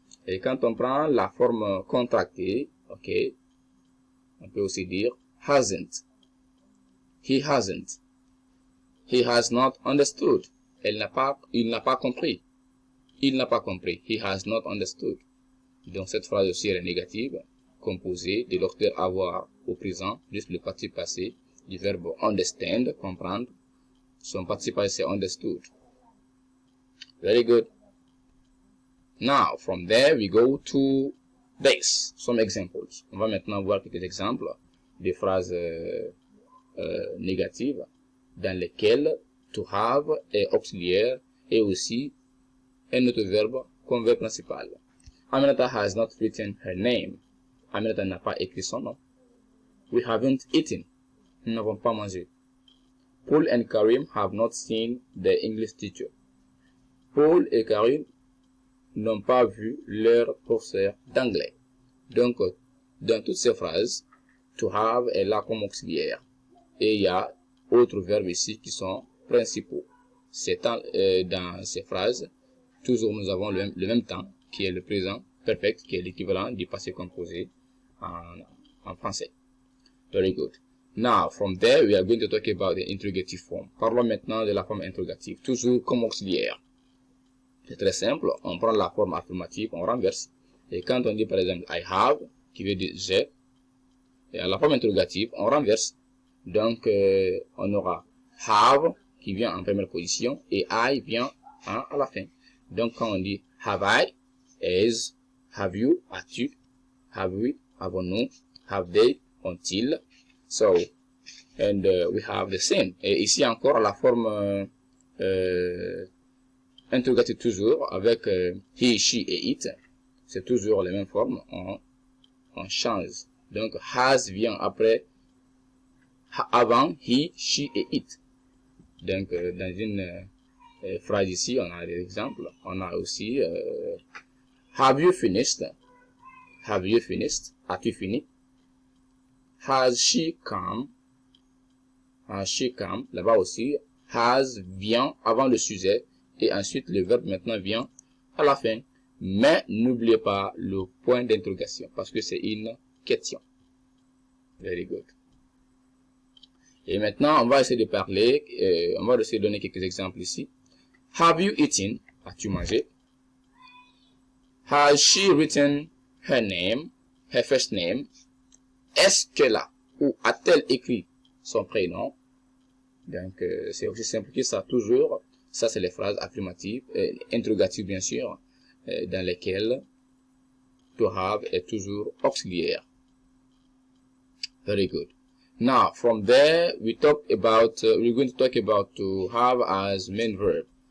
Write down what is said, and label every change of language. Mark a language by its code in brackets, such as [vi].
[fr] Et quand on prend la forme contractée, ok, on peut aussi dire hasn't, [en] he hasn't, he has not understood, [fr] il n'a pas compris. Il n'a pas compris. [en] He has not understood. [fr] Donc, cette phrase aussi, elle est négative, composée de l'auxiliaire avoir au présent, plus le participe passé du verbe understand, comprendre. Son participe passé, c'est understood. [en] Very good. Now, from there, we go to this. Some examples. [fr] On va maintenant voir quelques exemples de phrases négatives dans lesquelles to have est auxiliaire et aussi un autre verbe comme verbe principal. [en] Aminata has not written her name. [fr] Aminata n'a pas écrit son nom. [en] We haven't eaten. [fr] Nous n'avons pas mangé. [en] Paul and Karim have not seen the English teacher. [fr] Paul et Karine n'ont pas vu leur professeur d'anglais. Donc, dans toutes ces phrases, to have est là comme auxiliaire. Et il y a autres verbes ici qui sont principaux. C'est dans ces phrases, toujours nous avons le même temps, qui est le présent perfect, qui est l'équivalent du passé composé en français. [en] Very good. Now, from there, we are going to talk about the interrogative form. [fr] Parlons maintenant de la forme interrogative, toujours comme auxiliaire. C'est très simple, on prend la forme affirmative, on renverse. Et quand on dit par exemple I have, qui veut dire j'ai, et à la forme interrogative, on renverse. Donc, on aura have, qui vient en première position, et I vient à la fin. Donc, quand on dit have I, is, have you, as-tu, have we, avons-nous, have they, ont-ils. [en] So, and we have the same. [fr] Et ici encore, la forme interrogative toujours, avec he, she et it, c'est toujours les mêmes formes, on change. Donc, has vient après, avant he, she et it. Donc, dans une phrase ici, on a des exemples. On a aussi [en] have you finished? Have you finished? [fr] As-tu fini? [en] Has she come? Has she come? [fr] Là-bas aussi, has vient avant le sujet et ensuite le verbe maintenant vient à la fin. Mais n'oubliez pas le point d'interrogation parce que c'est une question. [en] Very good. [fr] Et maintenant, on va essayer de parler, on va essayer de donner quelques exemples ici. [en] Have you eaten? [fr] As-tu mangé? [en] Has she written her name, her first name? [fr] Est-ce qu'elle a ou a-t-elle écrit son prénom? Donc, c'est aussi simple que ça, toujours. Ça, c'est les phrases affirmatives, interrogatives bien sûr, dans lesquelles to have est toujours auxiliaire. [en] Very good. Now, from there, we're going to talk about to have as main verb.